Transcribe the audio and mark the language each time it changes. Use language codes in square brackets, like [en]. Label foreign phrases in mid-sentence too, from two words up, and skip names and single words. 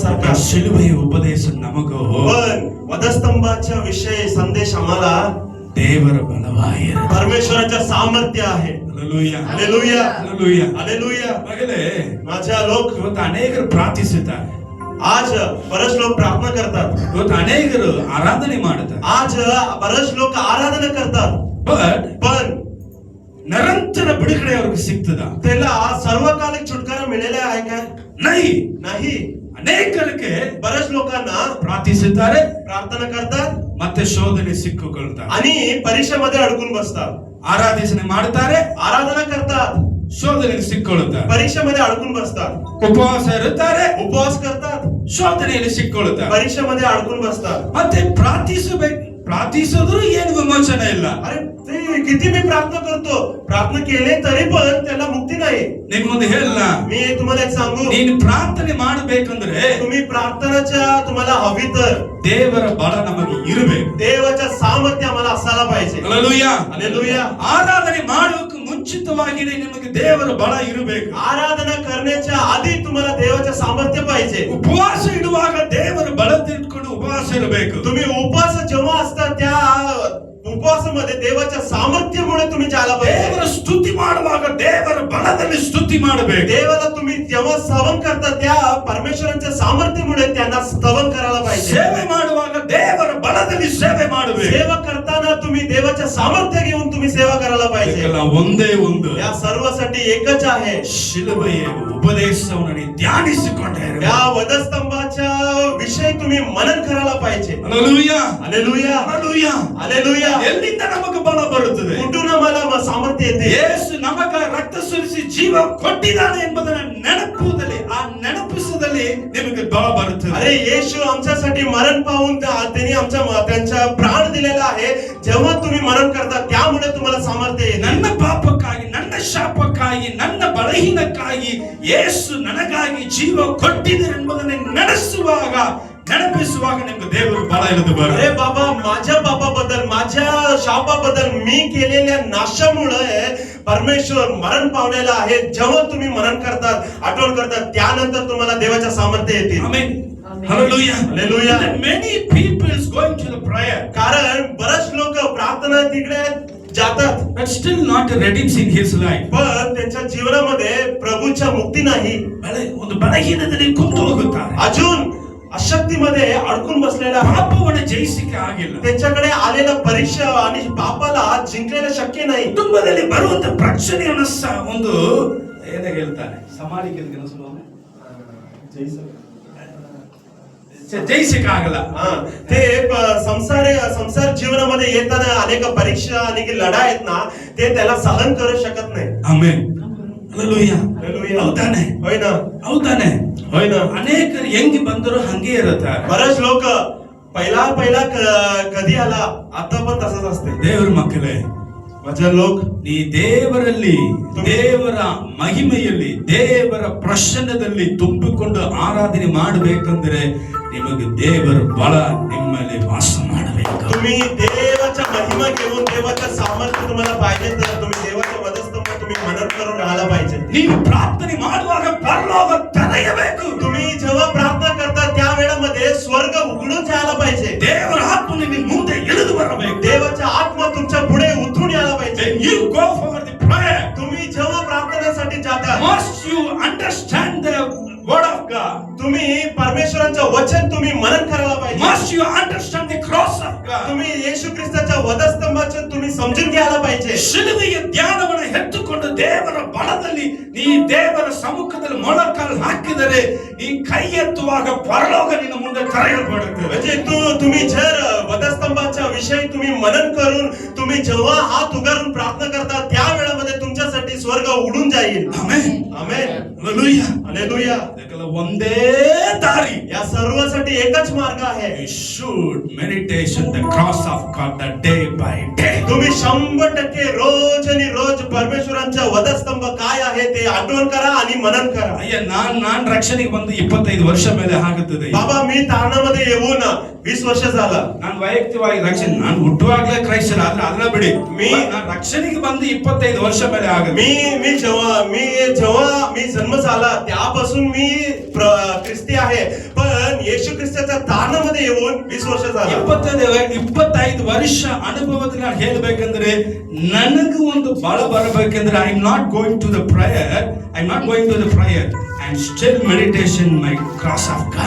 [kn] ಶಿಲುಬೆಯ ಉಪದೇಶ ನಮಗೂ [mr] पण वधस्तंभाच्या विषयी संदेश आम्हाला [kn] ದೇವರ ಬಲವಾಗಿರುತ್ತೆ. [mr] परमेश्वराच्या सामर्थ्य आहे. [kn] ಹಲ್ಲೆಲೂಯಾ, [mr] हालेलुया, [kn] ಹಲ್ಲೆಲೂಯಾ. [mr] हालेलुया. [kn] ಮಗಳೇ, [mr] माझ्या लोक [kn] ಇವತ್ತು ಅನೇಕರು ಪ್ರಾರ್ಥಿಸುತ್ತಾರೆ, [mr] आज बरेच लोक प्रार्थना करतात, [kn] ಇವತ್ತು ಅನೇಕರು ಆರಾಧನೆ ಮಾಡುತ್ತಾರೆ. [mr] आज बरेच लोक आराधना करतात, [kn] ಬಟ್ [mr] पण [kn] ನಿರಂತರ ಬಿಡುಗಡೆ ಅವ್ರಿಗೆ ಸಿಗ್ತದ? [mr] त्याला सर्वकालिक छुटकारा मिळाला आहे का? [kn] ನೈ. [mr] नाही. [kn] ಅನೇಕರಿಗೆ [mr] बरेच लोकांना [kn] ಪ್ರಾರ್ಥಿಸುತ್ತಾರೆ, [mr] प्रार्थना करतात [kn] ಮತ್ತೆ ಶೋಧನೆ ಸಿಕ್ಕಿಕೊಳ್ತಾರೆ. [mr] आणि परीक्षेमध्ये अडकून बसतात. [kn] ಆರಾಧನೆ ಮಾಡ್ತಾರೆ, [mr] आराधना करतात, [kn] ಶೋಧನೆಗೆ ಸಿಕ್ಕೊಳ್ಳುತ್ತಾರೆ. [mr] परीक्षेमध्ये अडकून बसतात. [kn] ಉಪವಾಸ ಇರುತ್ತಾರೆ, [mr] उपवास करतात, [kn] ಶೋಧನೆಯಲ್ಲಿ ಸಿಕ್ಕೊಳ್ಳುತ್ತಾರೆ. [mr] परीक्षेमध्ये अडकून बसतात. [kn] ಮತ್ತೆ ಪ್ರಾರ್ಥಿಸಿದ್ರು ಏನು ವಿಮೋಚನೆ ಇಲ್ಲ. [mr] अरे ते किती मी प्रार्थना करतो, प्रार्थना केले तरी पण त्याला मुक्ती नाही. [kn] ನಿಮ್ ಮುಂದೆ ಹೇಳಲ್ಲ, [mr] मी तुम्हाला एक सांगू, [kn] ನೀನು ಪ್ರಾರ್ಥನೆ ಮಾಡಬೇಕಂದ್ರೆ [mr] तुम्ही प्रार्थनाच्या तुम्हाला हवी तर [kn] ದೇವರ ಬಲ ನಮಗೆ ಇರಬೇಕು. [mr] देवाच्या सामर्थ्य आम्हाला असायला पाहिजे. [kn] ಹಲ್ಲೆಲೂಯಾ. [mr] हालेलुया. [kn] ಆರಾಧನೆ ಮಾಡೋಕೆ ಮುಂಚಿತವಾಗಿಯೇ ನಿಮಗೆ ದೇವರ ಬಲ ಇರಬೇಕು. [mr] आराधना करण्याच्या आधी तुम्हाला देवाचं सामर्थ्य पाहिजे. [kn] ಉಪವಾಸ ಇಡುವಾಗ ದೇವರ ಬಲ ತಿಳ್ಕೊಂಡು ಉಪವಾಸ ಇರಬೇಕು. [mr] तुम्ही उपवास जेव्हा असता त्या उपवासामध्ये देवाच्या सामर्थ्यामुळे तुम्ही जायला पाहिजे. [kn] ದೇವರ ಸ್ತುತಿ ಮಾಡುವಾಗ ದೇವರ ಬಲದಲ್ಲಿ ಸ್ತುತಿ ಮಾಡಬೇಕು. [mr] देवाला तुम्ही जेव्हा स्तवन करता त्या परमेश्वराच्या सामर्थ्यामुळे त्यांना स्तवन करायला पाहिजे. [kn] ಸೇವೆ ಮಾಡುವಾಗ ದೇವರ ಬಲದಲ್ಲಿ ಸೇವೆ ಮಾಡಬೇಕು. [mr] सेवा करताना तुम्ही देवाच्या सामर्थ्य घेऊन तुम्ही सेवा करायला पाहिजे. [kn] ಇದಕ್ಕೆಲ್ಲ ಒಂದೇ ಒಂದು [mr] या सर्वासाठी एकच आहे, [kn] ಶಿಲುಬೆಯ ಉಪದೇಶವನ್ನು ನೀವು ಧ್ಯಾನಿಸಿಕೊಂಡೇ ಇರಬೇಕು. [mr] या वधस्तंभाच्या विषयी तुम्ही मनन करायला पाहिजे. [kn] ಹಲ್ಲೆಲೂಯಾ, [mr] हालेलुया, [kn] ಹಲ್ಲೆಲೂಯಾ. [mr] हालेलुया. [kn] ಎಲ್ಲಿಂದ ನಮಗೆ ಬಲ ಬರುತ್ತದೆ? [mr] कुठून आम्हाला सामर्थ्य येते? [kn] ಯೇಸು ನಮಗಾಗಿ ರಕ್ತ ಸುರಿಸಿ ಜೀವ ಕೊಟ್ಟಿದ್ದಾನೆ ಎಂಬುದನ್ನು ನೆನಪುದಲ್ಲಿ, ಆ ನೆನಪಿಸದಲ್ಲಿ ನಿಮಗೆ ಬಲ ಬರುತ್ತದೆ. [mr] अरे येशू आमच्यासाठी मरण पाहून त्यांनी त्यांचा प्राण दिलेला आहे. जेव्हा तुम्ही मरण करता त्यामुळे तुम्हाला सामर्थ्य येते. [kn] ನನ್ನ ಪಾಪಕ್ಕಾಗಿ, ನನ್ನ ಶಾಪಕ್ಕಾಗಿ, ನನ್ನ ಬಲಹೀನಕ್ಕಾಗಿ ಯೇಸು ನನಗಾಗಿ ಜೀವ ಕೊಟ್ಟಿದ್ದಾರೆ ಎಂಬುದನ್ನು ನೆನಪಿಸುವಾಗ ನಿಮಗೆ ದೇವರ ಬಲ ಇಳಿದು [mr] अरे [kn] ಬರುತ್ತೆ. [mr] बाबा, माझ्या पापाबद्दल, माझ्या शापाबद्दल, मी केलेल्या नाशामुळे परमेश्वर मरण पावलेला आहे. जेव्हा तुम्ही मरण करतात, आठवण करतात, त्यानंतर तुम्हाला देवाच्या सामर्थ्य येते. [kn] ಆಮೆನ್. [en] Hallelujah. Hallelujah. Many people is going to the prayer, [mr] कारण बरेच लोक प्रार्थना तिकडे जातात, [en] but still not redeems in his life. [mr] पण त्यांच्या जीवनामध्ये प्रभूच्या मुक्ती नाही. [kn] ಒಂದು ಬಲಹೀನದಲ್ಲಿ ಕುಂತು ಹೋಗುತ್ತಾರೆ. [mr] अजून अशक्तीमध्ये अडकून बसलेला आहे. [kn] ಪಾಪವನ್ನು ಜಯಿಸಲಿಕ್ಕೆ ಆಗಿಲ್ಲ. [mr] त्यांच्याकडे आलेला परीक्षा आणि पापाला जिंकलेलं शक्य नाही. [kn] ಕುಟುಂಬದಲ್ಲಿ ಬರುವಂತ ಪ್ರಚನೆಯನ್ನು ಒಂದು ಏನ ಹೇಳ್ತಾರೆ, ಸಮಾಲಿಕೆ ಜಯಿಸಕ್ಕೆ ಆಗಲ್ಲ. [mr] ते संसार जीवनामध्ये येताना अनेक परीक्षा आणि लढा आहेत ना, ते त्याला सहन करू शकत नाही. [kn] ಆಮೆನ್. ಹಲ್ಲೆಲೂಯಾ. [mr] हालेलुया. [kn] ಹೌದಾನೆ, [mr] होय ना, [kn] ಹೌದಾನೆ. [mr] होय ना. [kn] ಅನೇಕರು ಹೆಂಗ್ ಬಂದರು ಹಂಗೆ ಇರುತ್ತಾರೆ. [mr] बरेच लोक पहिला कधी आला, आता पण तसंच असते. [kn] ದೇವರ ಮಕ್ಕಳೇ, [mr] माझे लोक, [kn] ನೀ ದೇವರಲ್ಲಿ, ದೇವರ ಮಹಿಮೆಯಲ್ಲಿ, ದೇವರ ಪ್ರಸನ್ನದಲ್ಲಿ ತುಂಬಿಕೊಂಡು ಆರಾಧನೆ ಮಾಡಬೇಕಂದ್ರೆ ನಿಮಗೆ ದೇವರ ಬಲ ನಿಮ್ಮಲ್ಲಿ ವಾಸ ಮಾಡಬೇಕು. [mr] तुम्ही देवाच्या महिमा घेऊन देवाचं सामर्थ्य तुम्हाला पाहिजे तर तुम्ही देवाच्या वधस्तंभ तुम्ही मनन करून राहायला पाहिजे. [kn] ನೀವು ಪ್ರಾರ್ಥನೆ ಮಾಡುವಾಗ ಪರಲೋಕ ತೆರೆಯಬೇಕು. [mr] तुम्ही जेव्हा प्रार्थना करता त्या वेळामध्ये स्वर्ग उघडून जायला पाहिजे. [kn] ದೇವರ ಆತ್ಮ ನಿಮ್ಮ ಮುಂದೆ ಇಳಿದು ಬರಬೇಕು. [mr] देवाचा आत्मा तुमच्या पुढे उतरून यायला पाहिजे. [en] When you go for the prayer, [mr] तुम्ही जेव्हा प्रार्थनेसाठी जाता, [en] must you understand the word of God. [mr] तुम्ही परमेश्वराचं वचन तुम्ही मनन करायला पाहिजे. [en] Must you understand the cross of God. [mr] तुम्ही येशू ख्रिस्ताच्या वधस्तंभाचं तुम्ही समजून घ्यायला पाहिजे. [kn] ಶಿಲುಬೆಯ ಧ್ಯಾನವನ್ನು ಎತ್ತುಕೊಂಡು ದೇವರ ಬಲದಲ್ಲಿ ನೀ ದೇವರ ಸಮ್ಮುಖದಲ್ಲಿ ಮೊಳಕಾಲು ಹಾಕಿದರೆ ನೀ ಕೈ ಎತ್ತುವಾಗ ಪರಲೋಕ ನಿನ್ನ ಮುಂದೆ ತೆರೆಯಲ್ಪಡುತ್ತದೆ. [mr] म्हणजे तुम्ही जर वधस्तंभाच्या विषयी तुम्ही मनन करून तुम्ही जेव्हा हात उगारून प्रार्थना करता त्या वेळामध्ये तुमच्यासाठी स्वर्ग उडून जाईल. [kn] ಆಮೆನ್. [mr] आमेन. [kn] ಹಲ್ಲೆಲೂಯಾ. [mr] हालेलुया. [kn] ಇದಕ್ಕೆಲ್ಲ ಒಂದೇ ದಾರಿ. [mr] या सर्वांसाठी एकच मार्ग आहे. [en] You should meditation the cross of God the day by day. [mr] तुम्ही 100% रोज आणि रोज परमेश्वरांचा वधस्तंभ काय आहे ते आठवण करा आणि मनन करा. [kn] ಅಯ್ಯ, ನಾನ್ ರಕ್ಷಣೆಗೆ ಬಂದು 25 ವರ್ಷ ಮೇಲೆ ಆಗುತ್ತದೆ. [mr] बाबा, मी तारणामध्ये येऊन 20 ವರ್ಷ झालं. [kn] ನಾನು ವೈಯಕ್ತಿಕವಾಗಿ ರಕ್ಷಣೆ ನಾನು ಹುಟ್ಟುವಾಗಲೇ ಕ್ರೈಸ್ತರ ಆದ್ರೆ ಅದನ್ನ ಬಿಡಿ ನಾನು ರಕ್ಷಣೆಗೆ ಬಂದು 25 ವರ್ಷ ಮೇಲೆ ಆಗುತ್ತೆ. [mr] जेव्हा मी जन्म झाला त्यापासून मी ख्रिस्ती आहे, पण येशू ख्रिस्ताच्या दानामध्ये येऊन 20 वर्ष झालं. [kn] 25 ವರ್ಷ ಅನುಭವದಲ್ಲಿ ನಾನು ಹೇಳಬೇಕಂದ್ರೆ ನನಗೆ ಒಂದು ಬಲ ಬರಬೇಕಂದ್ರೆ [en] I am not going to the prayer, and still meditation my cross of God.